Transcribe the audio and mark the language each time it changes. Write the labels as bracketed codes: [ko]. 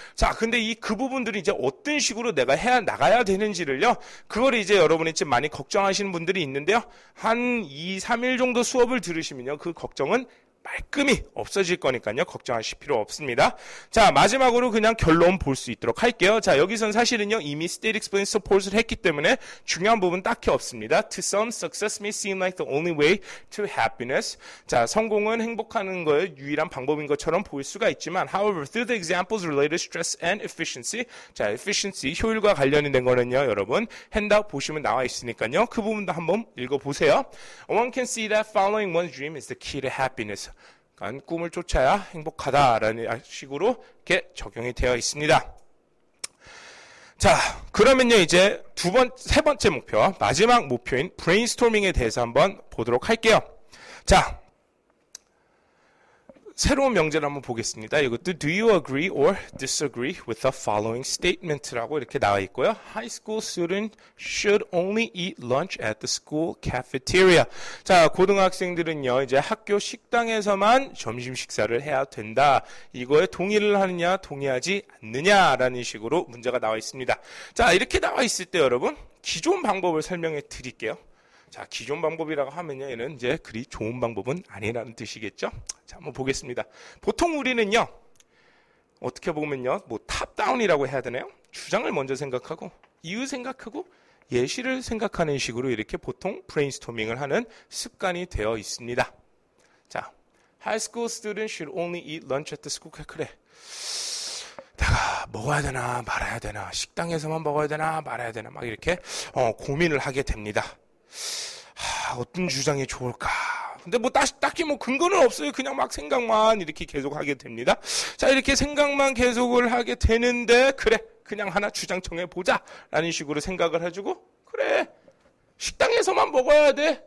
[ko] 자, 근데 그 부분들이 이제 어떤 식으로 내가 나가야 되는지를요, 그걸 이제 여러분이 지금 많이 걱정하시는 분들이 있는데요. 한 2, 3일 정도 수업을 들으시면요, 그 걱정은 말끔히 없어질 거니까요. 걱정하실 필요 없습니다. 자, 마지막으로 그냥 결론 볼 수 있도록 할게요. 자, 여기선 사실은요. 이미 state explain support을 했기 때문에 중요한 부분 딱히 없습니다. [en] To some, success may seem like the only way to happiness. [ko] 자, 성공은 행복하는 거의 유일한 방법인 것처럼 보일 수가 있지만 [en] however, through the examples related to stress and efficiency. [ko] 자, efficiency, 효율과 관련이 된 거는요. 여러분, 핸드아웃 보시면 나와 있으니까요. 그 부분도 한번 읽어보세요. [en] One can see that following one's dream is the key to happiness. [ko] 그러니까 꿈을 쫓아야 행복하다라는 식으로 이렇게 적용이 되어 있습니다. 자, 그러면요 이제 세 번째 목표, 마지막 목표인 브레인스토밍에 대해서 한번 보도록 할게요. 자, 새로운 명제를 한번 보겠습니다. 이것도 [en] Do you agree or disagree with the following statement [ko] 라고 이렇게 나와 있고요. [en] High school students should only eat lunch at the school cafeteria. [ko] 자, 고등학생들은요, 이제 학교 식당에서만 점심 식사를 해야 된다. 이거에 동의를 하느냐, 동의하지 않느냐라는 식으로 문제가 나와 있습니다. 자, 이렇게 나와 있을 때 여러분, 기존 방법을 설명해 드릴게요. 자, 기존 방법이라고 하면요, 얘는 이제 그리 좋은 방법은 아니라는 뜻이겠죠? 자, 한번 보겠습니다. 보통 우리는요, 어떻게 보면요, 뭐 탑다운이라고 해야 되나요? 주장을 먼저 생각하고, 이유 생각하고, 예시를 생각하는 식으로 이렇게 보통 브레인스토밍을 하는 습관이 되어 있습니다. [en] 자, high school students should only eat lunch at the school. [ko] 그래. 내가 먹어야 되나 말아야 되나, 식당에서만 먹어야 되나 말아야 되나, 막 이렇게 고민을 하게 됩니다. 어떤 주장이 좋을까? 근데 뭐 딱히 뭐 근거는 없어요. 그냥 막 생각만 이렇게 계속 하게 됩니다. 자, 이렇게 생각만 계속을 하게 되는데, 그래, 그냥 하나 주장 정해보자 라는 식으로 생각을 해주고, 그래, 식당에서만 먹어야 돼.